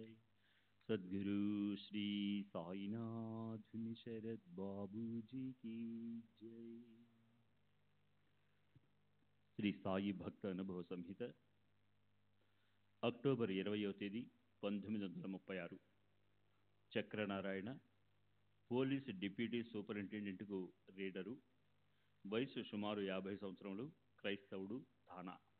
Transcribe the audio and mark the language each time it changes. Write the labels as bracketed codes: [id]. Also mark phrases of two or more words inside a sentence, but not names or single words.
[hi] सद्गुरु श्री साईनाथ शरद बाबू जी की जय। [te] శ్రీ సాయి భక్త అనుభవ సంహిత అక్టోబర్ 20వ తేదీ 1936. చక్రనారాయణ, పోలీసు డిప్యూటీ సూపరింటెండెంట్కు రీడరు, వయసు సుమారు 50 సంవత్సరములు, క్రైస్తవుడు, థానా.